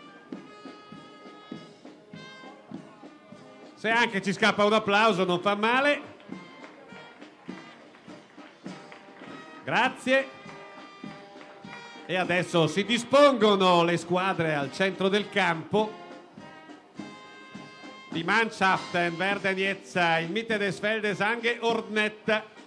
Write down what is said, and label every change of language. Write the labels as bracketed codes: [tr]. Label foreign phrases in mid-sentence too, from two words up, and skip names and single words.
[it] Se anche ci scappa un applauso non fa male. Grazie. E adesso si dispongono le squadre al centro del campo. [de] Die Mannschaften werden jetzt in Mitte des Feldes angeordnet.